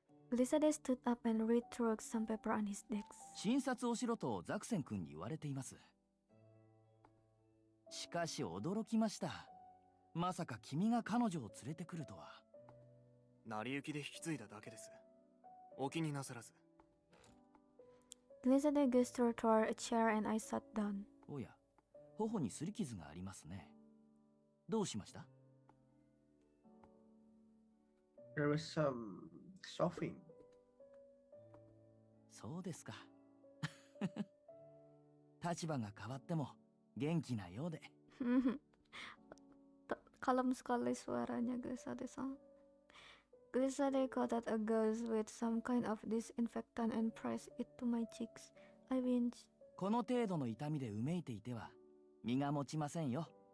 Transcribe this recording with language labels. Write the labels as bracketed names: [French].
[English] Glisade stood up and read through some paper on his desk. [Japanese] 診察をしろとザクセン君に言われています。しかし驚きました。まさか君が彼女を連れてくるとは。成り行きで引き継いだだけです。お気になさらず。 [English] Glisade gestured toward a chair and I sat down. [Japanese] おや、頬に擦り傷がありますね。どうしました？ [English] There was some coughing. [Japanese] そうですか。立場が変わっても元気なようで。 [Indonesian] Kalem sekali suaranya Glisade-san. [English] Glisade got at a gauze with some kind of disinfectant and pressed it to my cheeks. I winced. [Japanese] この程度の痛みでうめいていては身が持ちませんよ。